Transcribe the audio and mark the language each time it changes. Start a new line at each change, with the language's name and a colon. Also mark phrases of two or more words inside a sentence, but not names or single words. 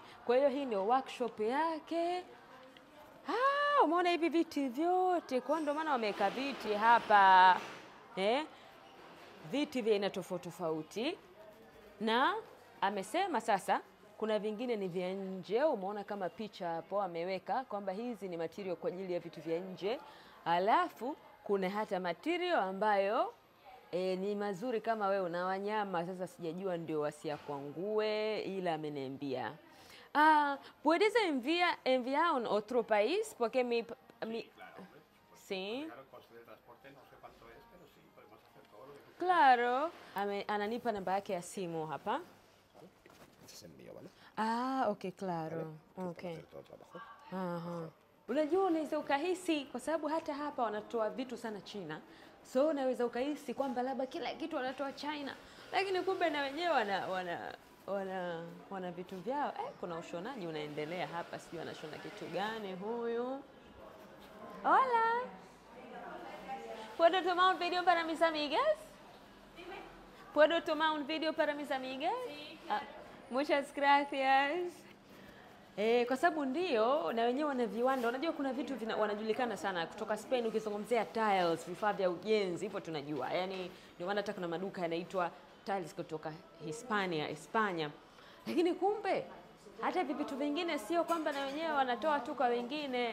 Swahili: Kwa hiyo hii ndio workshop yake. Umeona hivi viti vyote, kwa ndio maana wameweka viti hapa viti vya aina tofauti tofauti, na amesema sasa kuna vingine ni vya nje. Umeona kama picha hapo ameweka kwamba hizi ni material kwa ajili ya vitu vya nje, alafu kuna hata material ambayo ni mazuri kama wewe una wanyama. Sasa sijajua ndio wasiakwangue, ila ameniambia
Spanish: puedes enviar un otro país porque mi sí, Claro, el coste de transporte no sé cuánto es, pero sí, podemos hacer todo lo que tú claro.
Swahili: Ananipa namba yake ya simu hapa.
Spanish: Ese es el mío, ¿vale? Okay, claro. Okay. Hacer todo trabajo. Aha.
Swahili: Unajua unaweza ukahisi kwa sababu hata hapa wanatoa vitu sana China. So unaweza ukahisi kwamba labda kila kitu wanatoa China. Lakini kumbe na wenyewe wana vitu vyao. Kuna ushonaji unaendelea hapa, sijui anashona kitu gani huyu.
Spanish: Hola. ¿Puedo tomar un video para mis amigas? ¿Puedo tomar un video para mis amigas? Sí. Muchas gracias.
Swahili: Kwa sababu ndio na wenyewe wana viwanda. Unajua kuna vitu wanajulikana sana kutoka Spain. Ukizungumzia tiles, vifaa vya ujenzi, hivyo tunajua. Yaani ndio maana hata kuna maduka yanaitwa tiles kutoka Hispania. Lakini kumbe hata vitu vingine sio kwamba na wenyewe wanatoa tu kwa wengine.